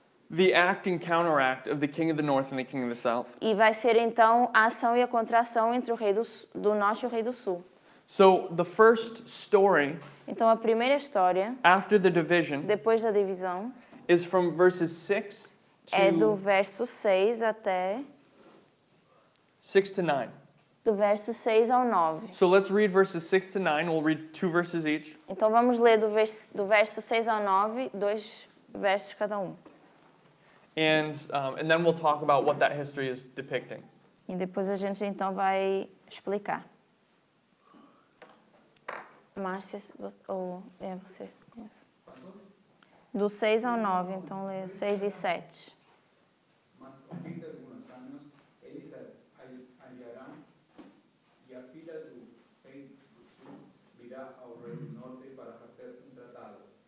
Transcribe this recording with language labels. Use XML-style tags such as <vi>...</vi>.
<en>the act and counteract of the king of the north and the king of the south.</en> <pt>E vai ser então a ação e a contração entre o rei do norte e o rei do sul.</pt> <en>So the first story</en> <pt>Então a primeira história,</pt> <en>after the division</en> <pt>depois da divisão,</pt> <en>is from verses 6</en> <pt>é do</pt> <en>to</en> <pt>verso 6 até</pt> <en>6 to 9.</en> <pt>do verso 6 ao 9.</pt> <en>So let's read verses 6 to 9. We'll read 2 verses each.</en> <pt>Então vamos ler do verso 6 ao 9, 2 versos cada um.</pt> <en>And then we'll talk about what that history is depicting.</en> <pt>E depois a gente então vai explicar. Márcia, ou é você? Yes. Do 6 ao 9, então lê 6 e 7. Mas ao fim de alguns anos, eles hallarão e a filha do rei do sul virá ao rei do norte para fazer tratado.</pt>